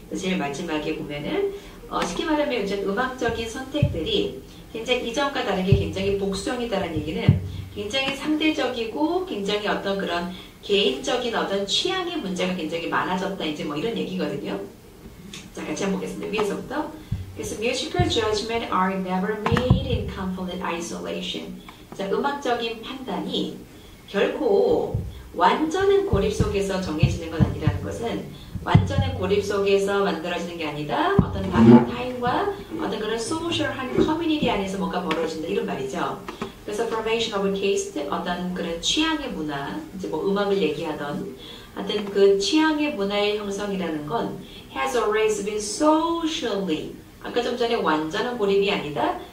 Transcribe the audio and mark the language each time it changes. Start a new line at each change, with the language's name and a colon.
Korean: 제일 마지막에 보면은 쉽게 말하면 이제 음악적인 선택들이 굉장히 이전과 다르게 굉장히 복수형이다라는 얘기는 굉장히 상대적이고 굉장히 어떤 그런 개인적인 어떤 취향의 문제가 굉장히 많아졌다 이제 뭐 이런 얘기거든요. 자, 같이 한번 보겠습니다. 위에서부터.
English: 그래서 musical judgment are never made in complete isolation.
Korean: 자, 음악적인 판단이 결코 완전한 고립 속에서 정해지는 건 아니라는 것은 완전한 고립 속에서 만들어지는 게 아니다. 어떤 다른 타인과 어떤 그런 소셜한 커뮤니티 안에서 뭔가 벌어진다 이런 말이죠. 그래서 formation of taste 어떤 그런 취향의 문화 이제 뭐 음악을 얘기하던 하여튼 그 취향의 문화의 형성이라는 건
English: has always been socially
Korean: 아까 좀 전에 완전한 고립이 아니다.